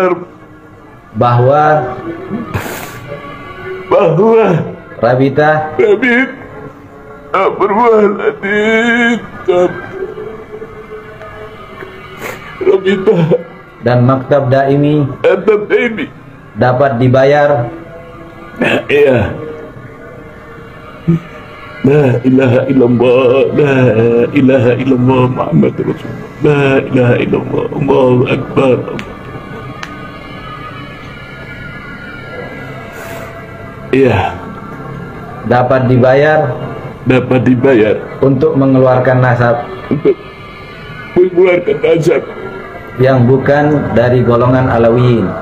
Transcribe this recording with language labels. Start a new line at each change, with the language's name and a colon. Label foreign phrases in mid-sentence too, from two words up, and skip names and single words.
Indonesian: bahwa Rabita dan Maktab Daimi dapat dibayar. Iya.
Arabic: لا إله إلا الله، لا إله إلا الله، محمد رسول الله، لا إله إلا الله، الله أكبر.
Indonesian: Iya. Dapat dibayar untuk mengeluarkan nasab yang bukan dari golongan Alawiyin.